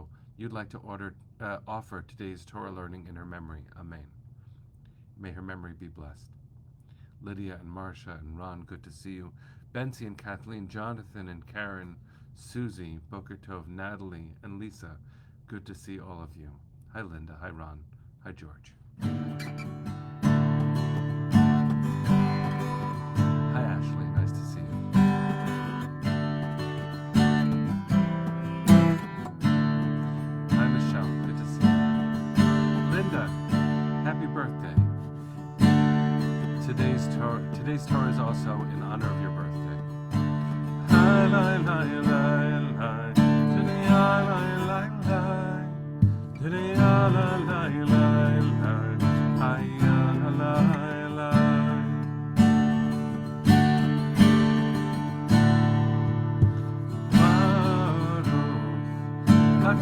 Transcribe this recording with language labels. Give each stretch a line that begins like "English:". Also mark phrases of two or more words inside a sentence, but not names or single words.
English: You'd like to offer today's Torah learning in her memory. Amen. May her memory be blessed. Lydia and Marcia and Ron, good to see you. Betsy and Kathleen, Jonathan and Karen, Susie,
Hebrew: Boker Tov,
English: Natalie, and Lisa, good to see all of you. Hi Linda, hi Ron, hi George. Hi Ashley, nice to see you. Hi Michelle, good to see you. Linda, happy birthday. Today's Torah is also in honor of your birthday. Hi, hi, hi, hi, hi. Today, hi, hi, hi, hi. Today, hi, hi, hi, hi, hi. Hi, hi, hi, hi.